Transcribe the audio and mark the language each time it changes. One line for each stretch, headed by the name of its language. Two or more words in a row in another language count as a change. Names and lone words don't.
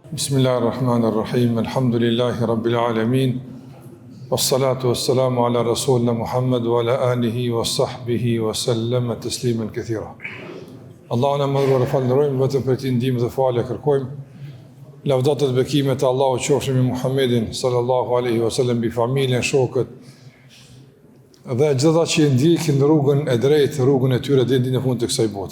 Arabic: بسم الله الرحمن الرحيم. الحمد لله رب العالمين. والصلاة والسلام على رسولنا محمد وعلى آله وصحبه وسلم تسليما كثيرا.
Albanian: Allahun e madhruar falenderojmë, vetëm për ti ndihmë dhe falë kërkojmë. Lavdatat dhe bekimet e Allahut qofshin mbi Muhammedin
Arabic: صلى الله عليه وسلم,
Albanian: mbi familjen, shokët dhe gjithë ata që ndjekin rrugën e drejtë, rrugën e tyre deri në fund të kësaj bote.